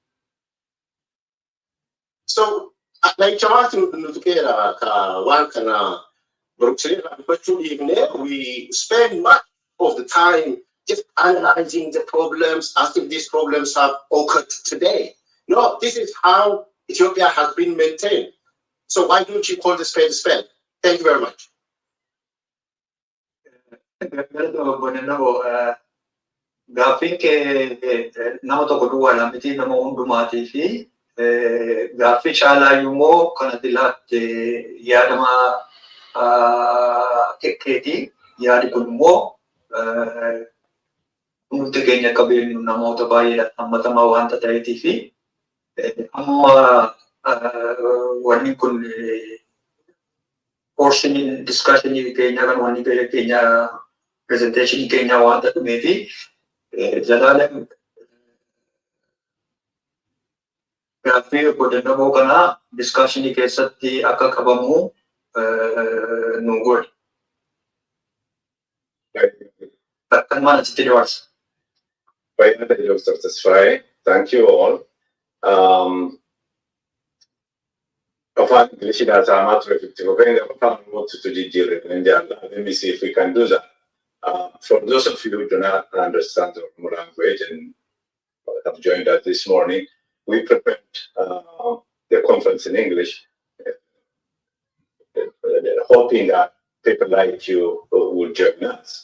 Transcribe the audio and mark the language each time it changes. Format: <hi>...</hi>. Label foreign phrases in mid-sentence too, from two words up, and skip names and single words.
<en>So, like we spend much of the time just analyzing the problems, as if these problems have occurred today. No, this is how Ethiopia has been maintained. So why don't you call the spade a spade? Thank you very much.</en> <om>Gaafiin kee nama tokko duwwaadhaan miti nama hundumaatii fi gaaffii caalaayyuu immoo kan ati laatte yaadama keetii yaadi kun immoo nuti keenya akka beeknu namoota baay'eedhaan hammatamaa waanta ta'eetii fi amma wanni kun</om> <en>portion discussion</en> <om>keenya kan wanni keenya presentation keenya waanta dhumee fi Zalaalam gaaffii odeeffannoo kana discussionii keessatti akka qabamu nu godhe. Kan maal asitti dabarsa?</om> <en>Dr. Tesfaye, thank you all.</en> <om>Afaan Ingilishidhaan saamaa ture 50 afaan Oromootti jijjiirre hin jaalla.</om> <en>Let me see if we can do that. For those of you who do not understand the Oromo language and have joined us this morning, we prepared the conference in English, hoping that people like you will join us.</en>